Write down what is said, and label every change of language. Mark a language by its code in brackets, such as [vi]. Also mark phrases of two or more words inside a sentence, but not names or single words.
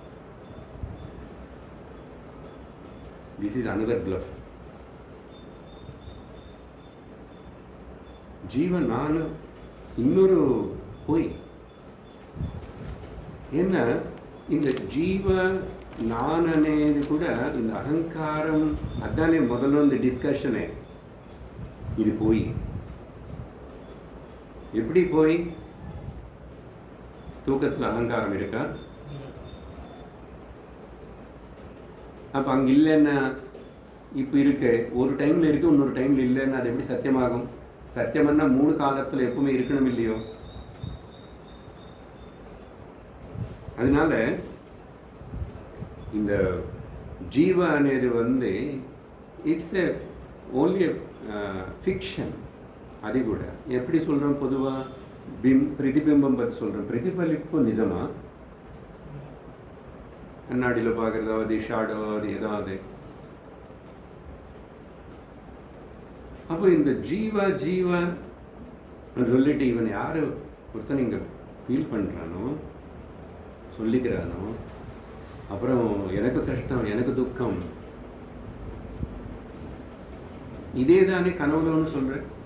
[en] this is another bluff. [ta] ஜீவன் நான் இன்னொரு பொய். என்ன இந்த ஜீவ நான் అనేది కూడా இந்த அகங்காரம், அதானே முதல்ல இந்த டிஸ்கஷனே. இது போய் எப்படி போய் தூக்கத்தில் அகங்காரம் இருக்கா? அப்போ அங்கே இல்லைன்னா இப்போ இருக்கு, ஒரு டைமில் இருக்கு, இன்னொரு டைமில் இல்லைன்னா அது எப்படி சத்தியமாகும்? சத்தியம்னா 3 காலத்தில் எப்பவுமே இருக்கணும் இல்லையோ? அதனால இந்த ஜீவா అనేది [en] it's a only fiction. [ta] அது கூட எப்படி சொல்கிறோம், பொதுவாக பிரதிபிம்பம் பற்றி சொல்கிறோம். பிரதிபலிப்பு நிஜமா? கண்ணாடியில் பார்க்குறதாவது ஷாடோ அது ஏதாவது. அப்போ இந்த ஜீவா ஜீவா சொல்லிட்டு இவன் யார் ஒருத்தன் இங்கே ஃபீல் பண்ணுறானோ, சொல்லிக்கிறானோ, அப்புறம் எனக்கு கஷ்டம், எனக்கு துக்கம், இதே தானே கனவுலன்னு சொல்கிறேன்.